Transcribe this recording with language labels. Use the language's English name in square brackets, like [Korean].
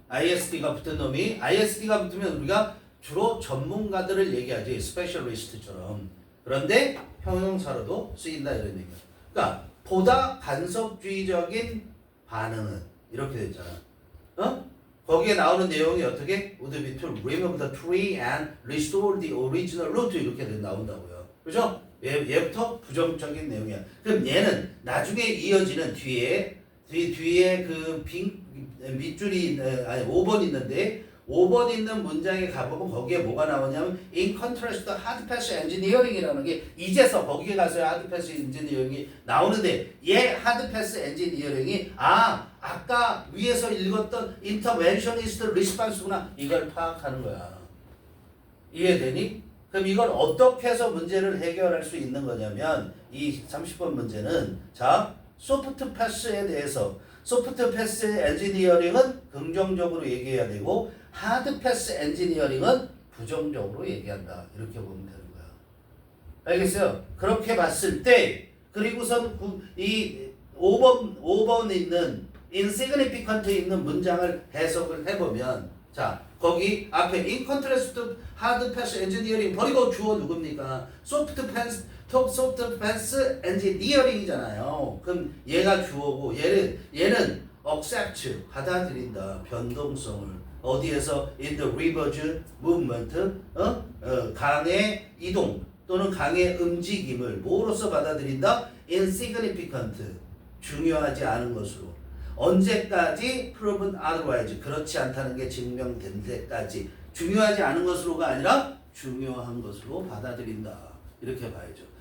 [Korean] IST가 붙은 놈이 IST가 붙으면 우리가 주로 전문가들을 얘기하지. 스페셜리스트처럼. 그런데 형용사로도 쓰인다 이런 얘기야. 그러니까 보다 간섭주의적인 반응은 이렇게 됐잖아. 거기에 나오는 내용이 어떻게? [English] Would be to remove the tree and restore the original root [Korean] 이렇게 나온다고요. 그죠? 얘부터 부정적인 내용이야. 그럼 얘는 나중에 이어지는 뒤에 그 밑줄이 5번 있는데 5번 있는 문장에 가보면 거기에 뭐가 나오냐면 [English] in contrast to hard pass engineering [Korean] 이라는 게 이제서 거기에 가서야 hard pass engineering이 나오는데 얘 hard pass engineering이 아까 위에서 읽었던 interventionist response구나 이걸 파악하는 거야. 이해되니? 그럼 이걸 어떻게 해서 문제를 해결할 수 있는 거냐면 이 30번 문제는 자 소프트 패스에 대해서 소프트 패스 엔지니어링은 긍정적으로 얘기해야 되고 하드 패스 엔지니어링은 부정적으로 얘기한다. 이렇게 보면 되는 거야. 알겠어요? 그렇게 봤을 때 그리고선 이 5번 있는 insignificant 있는 문장을 해석을 해보면 자 거기 앞에 [English] in contrast to hard pass engineering [Korean] 버리고 주어 누굽니까? soft pass engineering이잖아요. 그럼 얘가 주어고 얘는 accept 받아들인다. 변동성을 어디에서 [English] in the river's movement [Korean] 강의 이동 또는 강의 움직임을 뭐로서 받아들인다? insignificant 중요하지 않은 것으로 언제까지 [English] proven otherwise [Korean] 그렇지 않다는 게 증명된 데까지 중요하지 않은 것으로가 아니라 중요한 것으로 받아들인다. 이렇게 봐야죠.